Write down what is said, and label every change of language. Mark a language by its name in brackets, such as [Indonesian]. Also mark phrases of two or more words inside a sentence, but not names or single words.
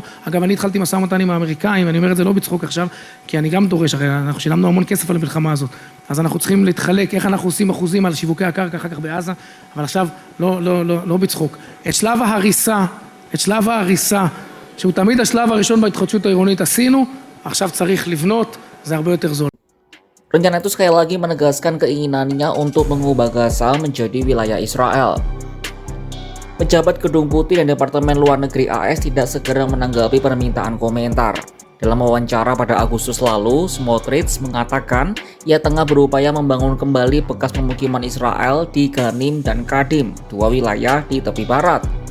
[Hebrew] אגב, אני התחלתי משא ומתן עם האמריקאים, ואני אומר את זה לא בצחוק עכשיו, כי אני גם דורש, הרי אנחנו שילמנו המון כסף על המלחמה הזאת, אז אנחנו צריכים להתחלק, איך אנחנו עושים אחוזים על שיווקי הקרקע אחר כך בעזה, אבל עכשיו לא בצחוק. את שלב ההריסה, שהוא תמיד השלב הראשון בהתחדשות העירונית עשינו, עכשיו צריך לבנות, זה הרבה יותר זול. [Indonesian] Rencana itu sekali lagi menegaskan keinginannya untuk mengubah Gaza menjadi wilayah Israel. Pejabat Gedung Putih dan Departemen Luar Negeri AS tidak segera menanggapi permintaan komentar. Dalam wawancara pada Agustus lalu, Smotrich mengatakan ia tengah berupaya membangun kembali bekas pemukiman Israel di Ganim dan Kadim, dua wilayah di tepi barat.